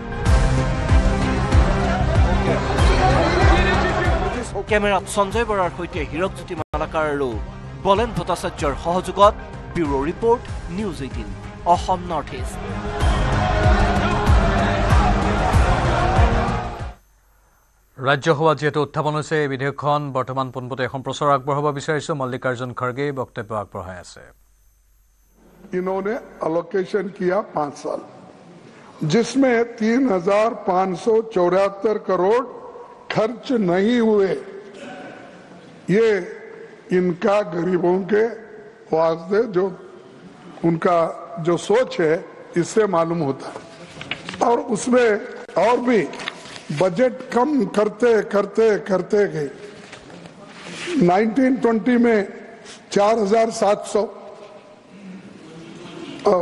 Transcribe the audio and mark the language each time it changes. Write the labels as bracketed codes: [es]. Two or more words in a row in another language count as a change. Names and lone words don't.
[as] কেমেৰাত সঞ্জয় বৰাৰ সৈতে হীৰকজ্যোতি মালাকাৰ আৰু বলেন ভট্টাচাৰ্যৰ সহযোগত ব্যুৰো ৰিপৰ্ট, নিউজ 18 অসম নৰ্থ ইষ্ট। ৰাজ্যসভাত যেহেতু উত্থাপন হৈছে এই বিধেয়কখন বৰ্তমান পোনপটীয়া সম্প্ৰচাৰ আগবঢ়াব বিচাৰিছো মল্লিকাৰ্জুন খড়গে বক্তব্য আগবঢ়াই আছে [hi] इन्होंने अलोकेशन किया 5 साल जिसमें 3,574 करोड़ खर्च नहीं हुए ये इनका गरीबों के वास्ते जो उनका जो सोच है इससे मालूम होता है और उसमें और भी बजट कम करते करते करते गए 1920 में 4,700 और